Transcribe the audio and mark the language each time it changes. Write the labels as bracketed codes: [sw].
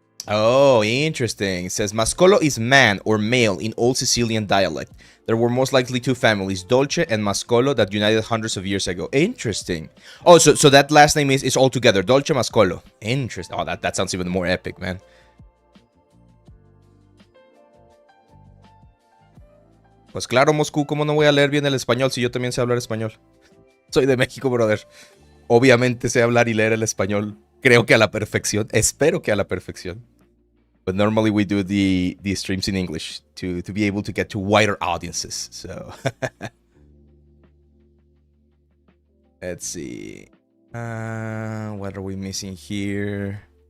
[en] Oh, interesting. It says Mascolo is man or male in old Sicilian dialect. There were most likely two families, Dolce and Mascolo, that united hundreds of years ago. Interesting. Oh, so that last name is all together. Dolce Mascolo. Interesting. Oh, that sounds even more epic, man. [es] Pues claro, Moscú, ¿cómo no voy a leer bien el español si yo también sé hablar español? Soy de México, brother. Obviamente sé hablar y leer el español. Creo que a la perfección. Espero que a la perfección. [en] But normally we do the streams in English to be able to get to wider audiences. So let's see. What are we missing here?